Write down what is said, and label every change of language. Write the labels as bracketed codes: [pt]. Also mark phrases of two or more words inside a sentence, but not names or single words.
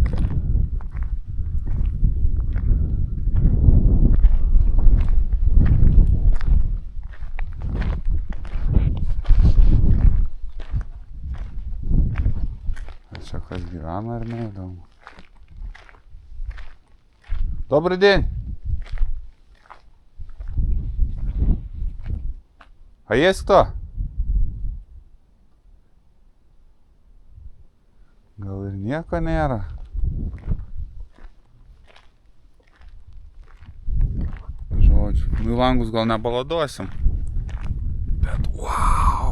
[lt] Čia kas gyvena ar ne, įdomu. [ru] Добрый день! А есть кто? [lt] Gal ir nieko nėra. Žodžiu, į langus gal nebaladosim. Bet wow!